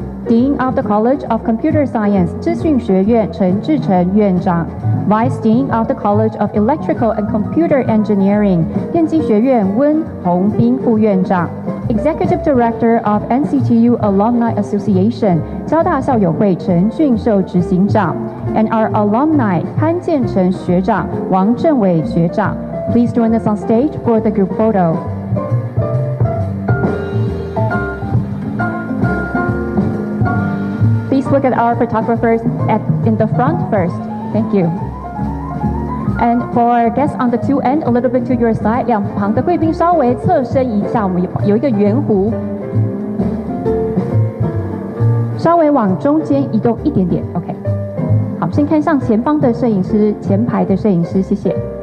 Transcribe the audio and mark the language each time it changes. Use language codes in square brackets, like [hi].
[en] Dean of the College of Computer Science [zh] 资讯学院陈志成院长。 [en] Vice Dean of the College of Electrical and Computer Engineering [zh] 电机学院温宏斌副院长。 [en] Executive Director of NCTU Alumni Association [zh] 交大校友会陈俊寿执行长。 [en] And our alumni [zh] 潘建成学长、王正伟学长。 [en] Please join us on stage for the group photo. Please look at our photographers in the front first. Thank you. And for our guests on the two end, a little bit to your side. [zh] 两旁的贵宾稍微侧身一下，我们有一个圆弧，稍微往中间移动一点点。 OK。好，先看向前方的摄影师，前排的摄影师，谢谢。